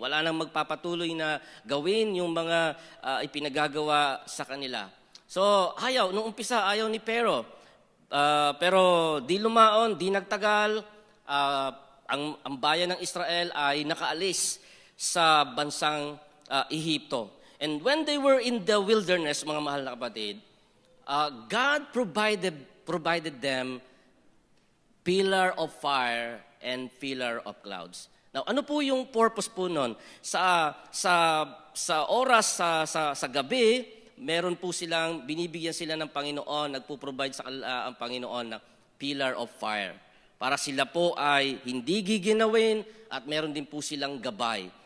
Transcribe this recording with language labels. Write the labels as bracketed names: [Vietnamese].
[Filipino] Wala nang magpapatuloy na gawin yung mga ipinagagawa sa kanila. So, nung umpisa, ayaw ni Pharaoh. Pero di lumaon, di nagtagal, ang bayan ng Israel ay nakaalis sa bansang Ehipto. [English] And when they were in the wilderness, [Filipino] mga mahal na kapatid, [English] God provided them pillar of fire and pillar of clouds. [Filipino] Now, ano po yung purpose po nun? Sa oras sa gabi, meron po binibigyan sila ng Panginoon, nagpo-provide ang Panginoon ng pillar of fire. Para sila po ay hindi giginawin at meron din po silang gabay.